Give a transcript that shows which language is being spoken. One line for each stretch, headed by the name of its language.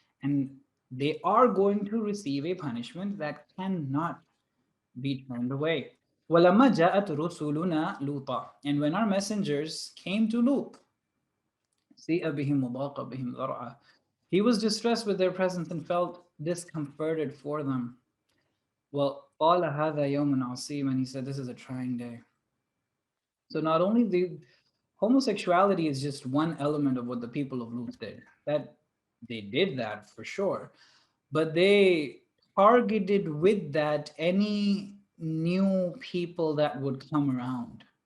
English: And they are going to receive a punishment that cannot be turned away.
Arabic: وَلَمَّا جَاءَتْ رُسُلُنَا لُوطًا.
English: And when our messengers came to Lut,
Arabic: سِيءَ بِهِمْ وَضَاقَ بِهِمْ ذَرْعًا.
English: He was distressed with their presence and felt discomforted for them.
Arabic: Well, قَالَ هَذَا يَوْمٌ عَصِيبٌ.
English: And he said, this is a trying day. So not only the homosexuality is just one element of what the people of Lut did. That they did that for sure, but they targeted with that any new people that would come around.